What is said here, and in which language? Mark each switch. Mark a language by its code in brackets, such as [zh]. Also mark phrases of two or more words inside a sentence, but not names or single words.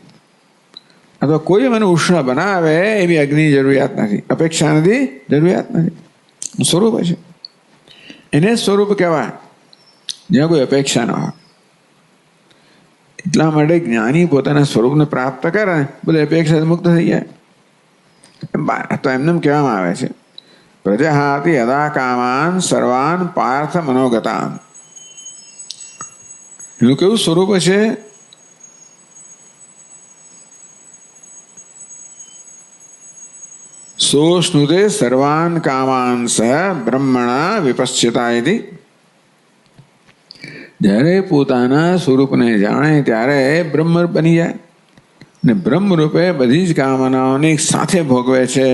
[gu] અથવા કોઈ મને ઉષ્ણ બનાવે એવી અગ્નિની જરૂરિયાત નથી, અપેક્ષા નથી, જરૂરિયાત નથી. સ્વરૂપ છે, એને સ્વરૂપ કહેવાય જ્યાં કોઈ અપેક્ષા ન હોય. એટલા માટે જ્ઞાની પોતાના સ્વરૂપને પ્રાપ્ત કરે બધી અપેક્ષા મુક્ત થઈ જાય. તો એમને કહેવામાં આવે છે [sa] प्रजहाति यदा कामान् सर्वान् पार्थ मनोगतान्. [gu] એનું કેવું સ્વરૂપ છે? [sa] सोऽश्नुते सर्वान् कामान् सह ब्रह्मणा विपश्चिता इति. [gu] જ્યારે પોતાના સ્વરૂપને જાણે ત્યારે બ્રહ્મ બની જાય ને બ્રહ્મરૂપે બધી જ કામનાઓને સાથે ભોગવે છે.